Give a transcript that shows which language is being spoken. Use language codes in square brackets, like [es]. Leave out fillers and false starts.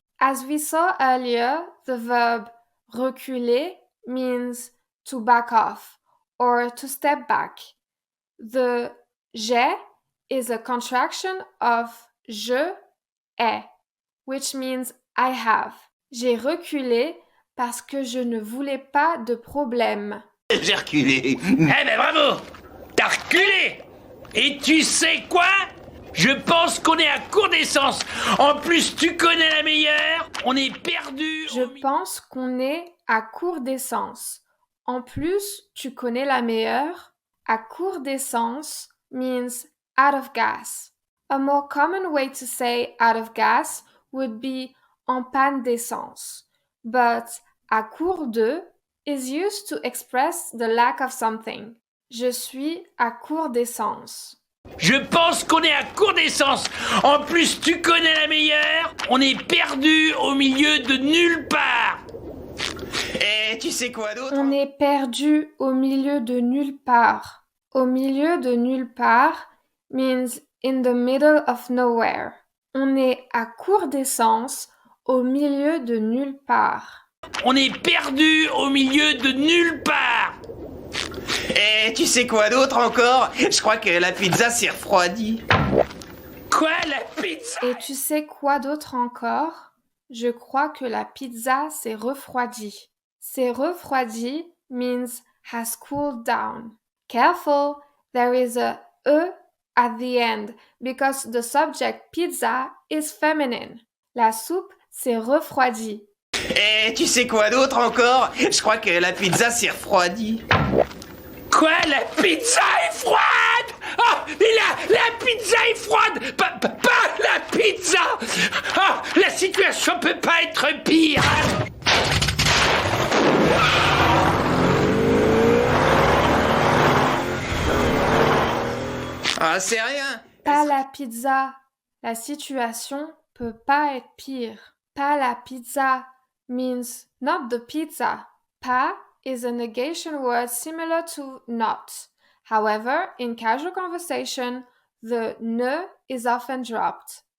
[en] As we saw earlier, the verb reculer means to back off or to step back. The j'ai is a contraction of je ai, which means I have. [fr] J'ai reculé parce que je ne voulais pas de problème. J'ai reculé. Eh ben bravo! T'as reculé! Et tu sais quoi? Je pense qu'on est à court d'essence. En plus, tu connais la meilleure. On est perdu. Je pense qu'on est à court d'essence. En plus, tu connais la meilleure. À court d'essence [en] means out of gas. A more common way to say out of gas would be [fr] en panne d'essence. [en] But [fr] à court de [en] is used to express the lack of something. [fr] Je suis à court d'essence. Je pense qu'on est à court d'essence. En plus, tu connais la meilleure. On est perdu au milieu de nulle part. Et tu sais quoi d'autre? On est perdu au milieu de nulle part. Au milieu de nulle part [en] means in the middle of nowhere. [fr] On est à court d'essence au milieu de nulle part. On est perdu au milieu de nulle part. Et tu sais quoi d'autre encore? Je crois que la pizza s'est refroidie. Quoi, la pizza? Et tu sais quoi d'autre encore? Je crois que la pizza s'est refroidie. S'est refroidie [en] means has cooled down. Careful, there is a e at the end because the subject pizza is feminine. [fr] La soupe s'est refroidie. Et tu sais quoi d'autre encore? Je crois que la pizza s'est refroidie. Quoi, la pizza est froide? Oh, et la pizza est froide. Pas la pizza. Oh, la situation peut pas être pire. Ah, c'est rien. Pas la pizza. La situation peut pas être pire. Pas la pizza [en] means not the pizza. Pas is a negation word similar to not. However, in casual conversation, the ne is often dropped.